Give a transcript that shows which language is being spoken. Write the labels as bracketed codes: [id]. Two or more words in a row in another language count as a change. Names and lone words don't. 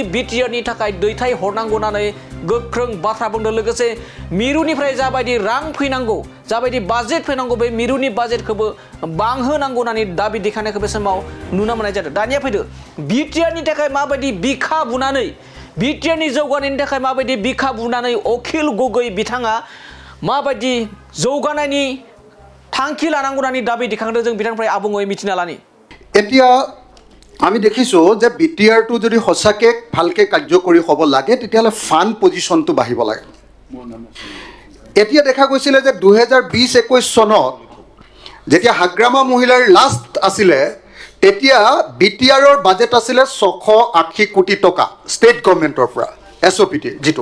[brx] बिटिआरनि थाखाय दैथाय हरनांगौ होननानै गोख्रों बाथ्रा बुंदों लोगोसे मिरुनिफ्राय जाबायदि रां फैनांगौ जाबायदि बाजेट फैनांगौ बे मिरुनि बाजेटखौबो बांहोनांगौ होननानै दाबि देखायनायखौ बे समाव नुनो मोननाय जादों दानिया फैदो बिटिआरनि थाखाय माबायदि बिखा बुनानै बिटिआरनि जौगानायनि थाखाय माबायदि बिखा बुनानै अखिल गगৈ बिथाङा माबायदि जौगानायनि थांखि लानांगौ होननानै दाबि दिखांदों जों बिथांनिफ्राय आबुङै मिथिना लानि [as] এতিয়া আমি দেখিছোঁ যে বিটিআৰটো যদি সঁচাকৈ ভালকৈ কাৰ্যকৰী হ'ব লাগে তেতিয়াহ'লে ফাণ্ড পজিশ্যনটো বাঢ়িব লাগে এতিয়া দেখা গৈছিলে যে 2020-21 চনত যেতিয়া হাগ্ৰামা মহিলাৰ লাষ্ট আছিলে তেতিয়া বিটিআৰৰ বাজেট আছিলে 680 কোটি টকা ষ্টেট গভৰ্ণমেণ্টৰ পৰা এছঅপিটি যিটো